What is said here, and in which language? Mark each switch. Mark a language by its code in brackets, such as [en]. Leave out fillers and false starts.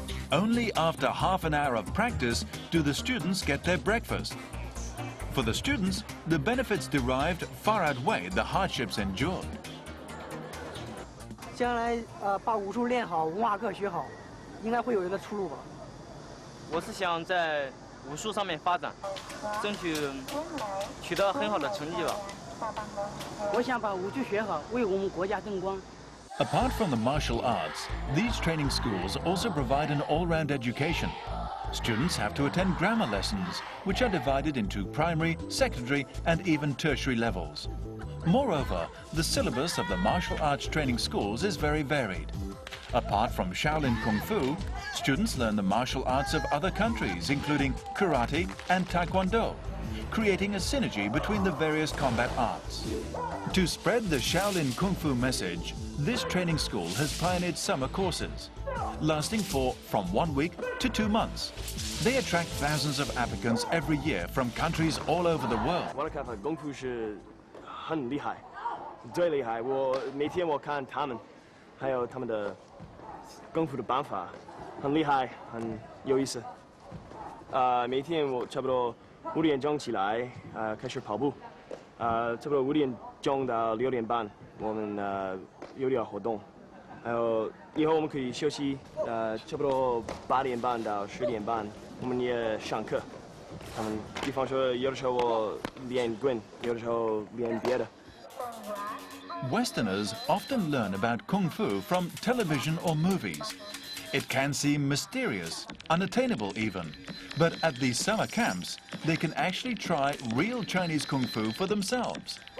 [en] Only after half an hour of practice do the students get their breakfast. For the students, the benefits derived far outweigh the hardships endured. [zh] 将来把武术练好，文化课学好，应该会有一个出路吧。我是想在武术上面发展，争取取得很好的成绩吧。我想把武术学好，为我们国家争光。 [en] Apart from the martial arts, these training schools also provide an all-round education. Students have to attend grammar lessons, which are divided into primary, secondary, and even tertiary levels. Moreover, the syllabus of the martial arts training schools is very varied. Apart from Shaolin Kung Fu, students learn the martial arts of other countries, including karate and taekwondo, creating a synergy between the various combat arts. To spread the Shaolin Kung Fu message, this training school has pioneered summer courses, lasting from 1 week to 2 months. They attract thousands of applicants every year from countries all over the world. [zh] 我的看法，功夫是很厉害，最厉害。我每天我看他们，还有他们的功夫的办法，很厉害，很有意思。每天我差不多5点钟起来，开始跑步，差不多5点钟到6点半，我们有点活动，还有以后我们可以休息，差不多8点半到10点半，我们也上课。他们比方说，有的时候我练棍，有的时候练别的。 [en] Westerners often learn about Kung Fu from television or movies. It can seem mysterious, unattainable even, but at these summer camps, they can actually try real Chinese Kung Fu for themselves.